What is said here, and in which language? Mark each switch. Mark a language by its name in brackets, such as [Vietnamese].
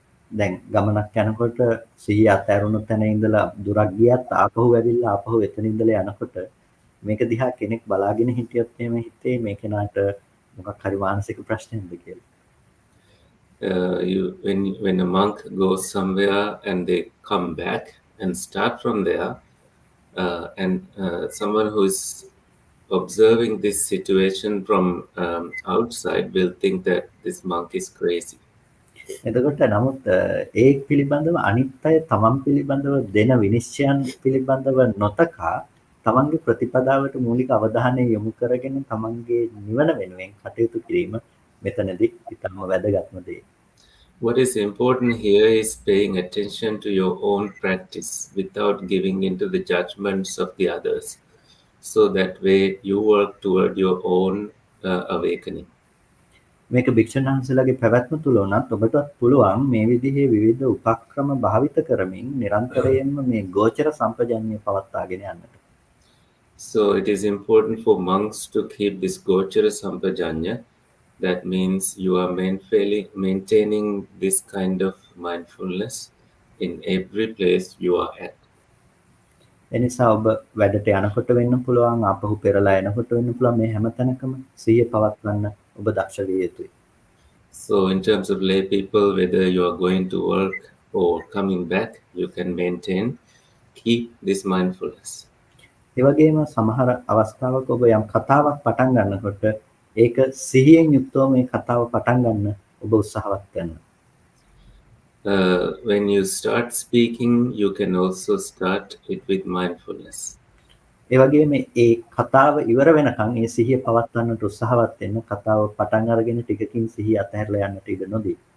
[Sinhala] දැන් ගමනක් යනකොට සිහිය අතහැරුණු තැන ඉඳලා දුරක් ගියත් ආපහු ඇවිල්ලා ආපහු එතන ඉඳලා යනකොට මේක දිහා කෙනෙක් බලාගෙන හිටියොත් එහෙම හිතේ මේ කෙනාට මොකක් හරි මානසික ප්‍රශ්නයක්ද කියලා. [English] When a monk goes somewhere and they come back and start from there, and someone who is observing this situation from outside will think that this monk is crazy. [Sinhala] එතකොට නමුත් ඒ පිළිබඳව අනිත් අය තමන් පිළිබඳව දෙන විනිශ්චයන් පිළිබඳව නොතකා තමන්ගේ ප්‍රතිපදාවට මූලික අවධානය යොමු කරගෙන තමන්ගේ නිවන වෙනුවෙන් කටයුතු කිරීම මෙතනදී ඉතාම වැදගත්ම දේ. [English] What is important here is paying attention to your own practice without giving into the judgments of the others. So that way you work toward your own awakening. [Sinhala] මේක භික්ෂුන් වහන්සේලාගේ පැවැත්ම තුල උනත් ඔබටත් පුළුවන් මේ විදිහේ විවිධ උපක්‍රම භාවිත කරමින් නිරන්තරයෙන්ම මේ ගෝචර සම්පජඤ්ඤය පවත්වාගෙන යන්නට. [English] So it is important for monks to keep this gochara sampajanya. That means you are maintaining this kind of mindfulness in every place you are at. [Sinhala] එනිසා ඔබ වැඩට යනකොට වෙන්න පුළුවන් ආපහු පෙරලා යනකොට වෙන්න පුළුවන් මේ හැම තැනකම සිහිය පවත්වන්න ඔබ දක්ෂ විය යුතුයි. [English] So in terms of lay people, whether you are going to work or coming back, you can keep this mindfulness. [Sinhala] ඒ වගේම සමහර අවස්ථාවක ඔබ යම් කතාවක් පටන් ගන්නකොට ඒක සිහියෙන් යුක්තව මේ කතාව පටන් ගන්න ඔබ උත්සාහවත් වෙන්න. [English] When you start speaking, you can also start it with mindfulness. [Sinhala] ඒ වගේම ඒ කතාව ඉවර වෙනකන් ඒ සිහිය පවත්වන්නට උත්සාහවත් වෙන්න කතාව පටන් අරගෙන ටිකකින් සිහිය අතහැරලා යන්නට ඉඩ නොදී.